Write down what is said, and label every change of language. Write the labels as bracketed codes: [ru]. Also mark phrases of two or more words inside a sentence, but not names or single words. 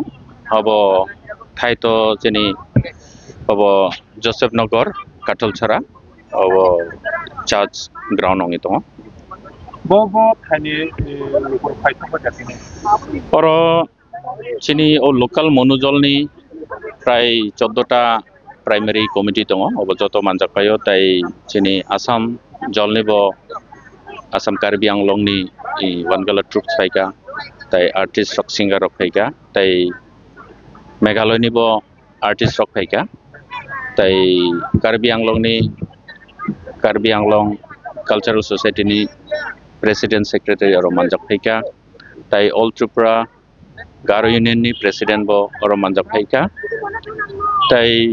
[grt] Abo thaito jeni abo Joseph Nagar Katolchara abo church ground ongitongo. Bobo thani phaito ko jatini. Oro jeni o local Monuzolni prai 14 ta [en] primary committee [grt] tongo abo joto manjakpayo tai jeni Assam jolnibo Assam Karbi Anglongni Wangala troops paika tai artist rock singer rock paika tai Meghalaya ni bo artist rock paika tai Karbi Anglong cultural society ni [en] president secretary [grt] aro manjak paika tai All Tripura Garo union ni president bo aro manjak paika tai